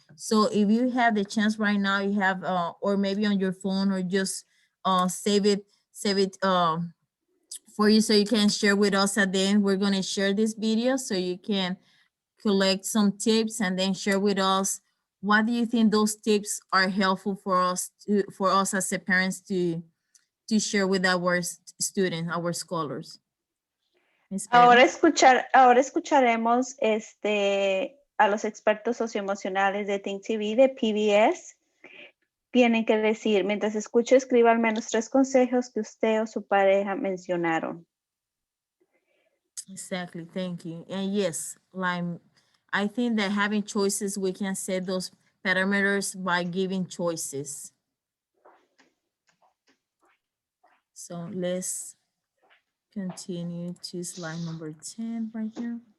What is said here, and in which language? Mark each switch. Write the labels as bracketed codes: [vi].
[en] So if you have the chance right now, you have, or maybe on your phone, or just save it for you so you can share with us at the end. We're gonna share this video so you can collect some tips and then share with us what do you think those tips are helpful for us as a parents to share with our students, our scholars. [es] Ahora escucharemos a los expertos socioemocionales de Think TV, de PBS. Tienen que decir, mientras escuche, escriba al menos 3 consejos que usted o su pareja mencionaron. [en] Exactly. Thank you. And yes, like I think that having choices, we can set those parameters by giving choices. So let's continue to slide number 10 right here.